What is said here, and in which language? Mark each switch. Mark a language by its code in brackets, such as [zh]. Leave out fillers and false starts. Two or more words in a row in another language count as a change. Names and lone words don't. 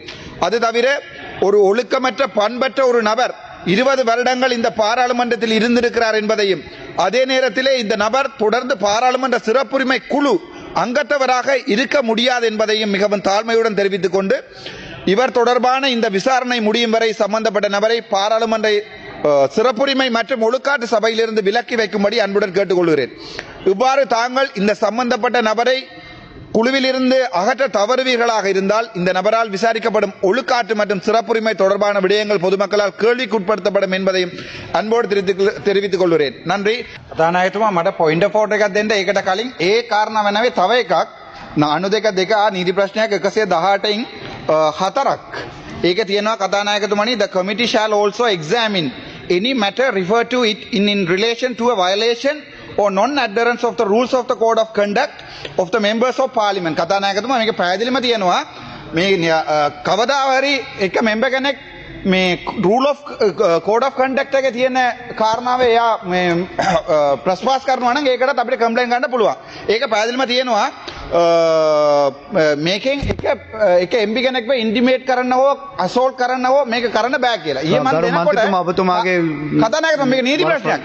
[ta] அது தவிர ஒரு ஒழுக்கமற்ற பண்பற்ற ஒரு நபர் 20 வருடங்கள் இந்த பாராளுமன்றத்தில் இருந்திருக்கிறார் என்பதையும் அதே நேரத்திலே இந்த நபர் தொடர்ந்து பாராளுமன்ற சிறப்புரிமை குழு அங்கத்தவராக இருக்க முடியாது என்பதையும் மிகவும் தாழ்மையுடன் தெரிவித்துக் கொண்டு இவர் தொடர்பான இந்த விசாரணை முடியும் வரை சம்பந்தப்பட்ட நபரை பாராளுமன்ற சிறப்புரிமை மற்றும் ஒழுக்காற்று சபையிலிருந்து விலக்கி வைக்கும்படி அன்புடன் கேட்டுக்கொள்கிறேன். இவ்வாறு தாங்கள் இந்த சம்பந்தப்பட்ட நபரை குழுவிலிருந்து அகற்ற தவறுவீர்களாக இருந்தால் இந்த நபரால் விசாரிக்கப்படும் ஒழுக்காற்று மற்றும் சிறப்புரிமை தொடர்பான விடயங்கள் பொதுமக்களால் கேள்விக்குட்படுத்தப்படும் என்பதையும் அன்போடு தெரிவித்துக் கொள்கிறேன். நன்றி. [si] தாනාயතුමා මට [en] point of order [si] එකක් දෙන්න. ඒකට කලින් ඒ කාරණා වෙනවේ තව එකක් 92 නීති ප්‍රශ්නයක් 118න් 4ක්. ඒකේ තියෙනවා කතානායකතුමනි, [en] the committee shall also examine any matter referred to it in relation to a violation or non-adherence of the rules of the code of conduct of the members of parliament. [si] කතානායකතුමා මේක පැහැදිලිම තියෙනවා. මේ කවදා හරි එක member කෙනෙක් මේ [en] rule of code of conduct [si] එකේ තියෙන කාරණාව එයා මේ ප්‍රස්වාස් කරනවා නම් ඒකටත් අපිට කම්ප්ලේන්ට් ගන්න පුළුවන්. ඒක පැහැදිලිම තියෙනවා. මේකෙන් එක MP කෙනෙක්ව ඉන්ටිමේට් කරන්න හෝ අසෝල්ට් කරන්න හෝ මේක කරන්න බෑ කියලා. ඊයේ මම දෙනකොට ඔබතුමාගේ කතානායකතුමා මේක නීති ප්‍රශ්නයක්.